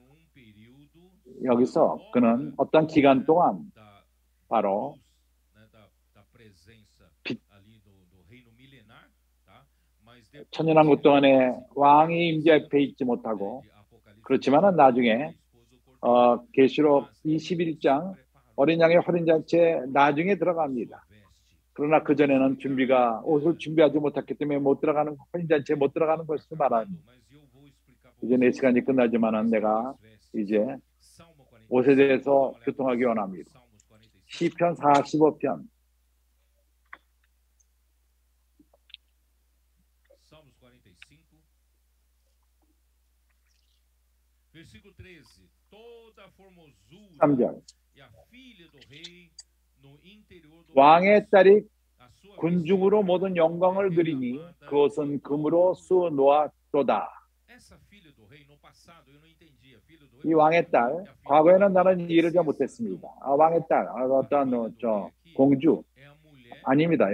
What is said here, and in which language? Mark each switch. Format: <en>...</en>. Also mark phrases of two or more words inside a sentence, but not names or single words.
<ko>여기서 그는 어떤 기간 동안 바로 천년왕국 동안에 왕이 임재 앞에 있지 못하고 그렇지만은 나중에 계시록 21장 어린 양의 혼인잔치에 나중에 들어갑니다. 그러나 그전에는 옷을 준비하지 못했기 때문에 혼인잔치에 못 들어가는 것을 말합니다. 이제 내 시간이 끝나지만은 내가 이제 옷에 대해서 교통하기 원합니다. 시편 45편.</ko> <pt>Versículo 13. Toda a formosura</pt> <ko>3절.</ko> <pt>e a filha do rei no interior do</pt> <ko>왕의 딸이 군중으로 모든 영광을 누리니 그것은 금으로 수놓았도다. 이 왕의 딸, 과거에는 나는 이해를 잘 못했습니다. 왕의 딸, 어떤 공주 아닙니다.</ko>